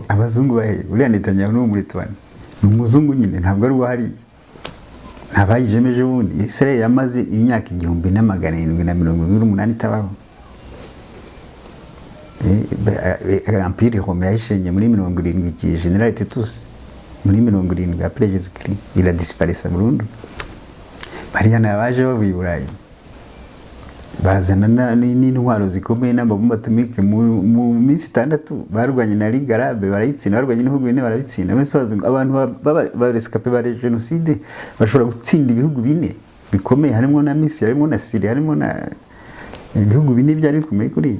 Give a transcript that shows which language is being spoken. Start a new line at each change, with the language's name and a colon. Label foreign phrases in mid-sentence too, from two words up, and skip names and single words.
Kinyarwanda: Abazungu bahe uriya Netanyahu no muri Tuan ni umuzungu nyine, ntabwo ari uwahari. Ntabayijemeje ubundi Israel yamaze imyaka 1778 itabaho. Empire Rome yashenye muri 70 ki General Titus muri 70
French: après Jésus-Christ, il a disparu
Kinyarwanda: burundu. Bariya nabaje bavuye Burayi, bazana n'intwaro zikomeye n'amabomba atomike mu minsi 6 barwanye na Ligue Arabe, barayitsinda, barwanye n'ibihugu bine barabitsinda. Abantu barescape ba genocide bashobora gutsinda ibihugu bine bikomeye, harimo na Misiri, harimo na Syria, harimo na ibihugu bine byari bikomeye kuri.